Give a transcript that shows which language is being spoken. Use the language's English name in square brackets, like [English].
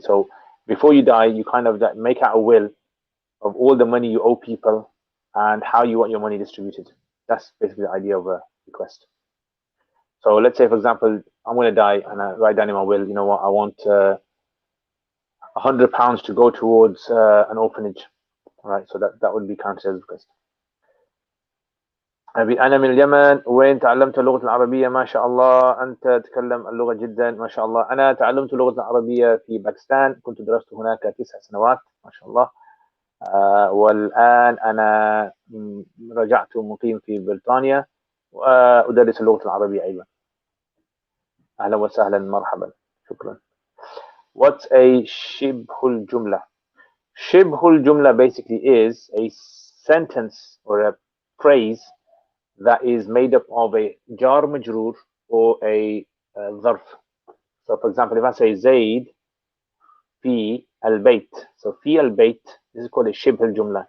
[English] So before you die, you kind of make out a will of all the money you owe people and how you want your money distributed. That's basically the idea of a bequest. So let's say, for example, I'm going to die and I write down in my will, you know what, I want £100 to go towards an orphanage. All right, so that would be counted as a bequest. [Arabic] أنا من اليمن وين تعلمت اللغة العربية ما شاء الله أنت تتكلم اللغة جدا ما شاء الله أنا تعلمت اللغة العربية في باكستان كنت درست هناك 9 سنوات ما شاء الله والآن أنا رجعت مقيم في بريطانيا وأدرس اللغة العربية أيضا أهلا وسهلا مرحبا شكرا. [English] What's a shibhul jumla? Shibhul jumla basically is a sentence or a phrase that is made up of a jar majroor or a zarf. So for example, if I say [Arabic] Zaid fi al-bayt, [English] so fi al-bayt, this is called a shibh al-jumla.